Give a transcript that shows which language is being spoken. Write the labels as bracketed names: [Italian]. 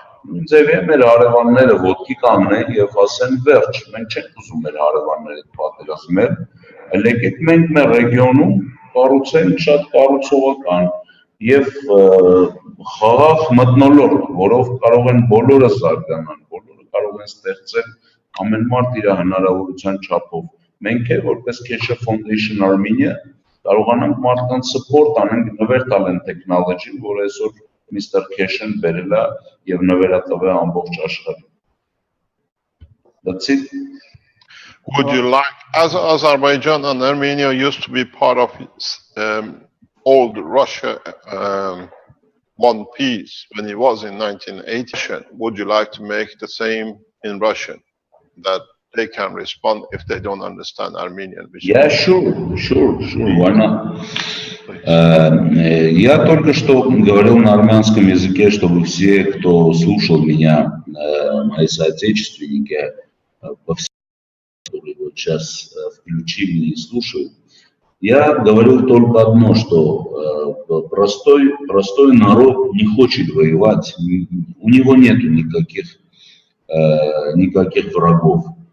[Armenian] նույն ձևի մեր հարևանները ոտքի կանգնեն եւ ասեն վերջ մենք չենք ուզում մեր հարևանները պատերազմել այլ եկեք մենք մեր ռեգիոնում կառուցենք շատ կառուցողական եւ խաղաղ մթնոլորտ որով կարող են բոլորը զարգանալ բոլորը կարող են ստեղծել ամեն մարդ իր հնարավորության չափով մենք է որպես Keshe Foundation Armenia կարողանանք մարդկանց support անենք նվեր տալ են տեխնոլոգին, որ այսօր Mr. Keshe-ն բերել է եւ նվերատվել ամբողջ աշխարհին։ [English] That's it. Would you like, as Azerbaijan and Armenia used to be part of old Russia, one piece when it was in 1980, would you like to make the same in Russian, that they can respond if they don't understand Armenian? Yeah, sure, why not? [Russian] Я только что говорил на армянском языке, чтобы все, кто слушал меня, мои соотечественники, по всему, которые вот сейчас включили и слушают, я говорил только одно, что простой народ не хочет воевать, у него нету никаких врагов.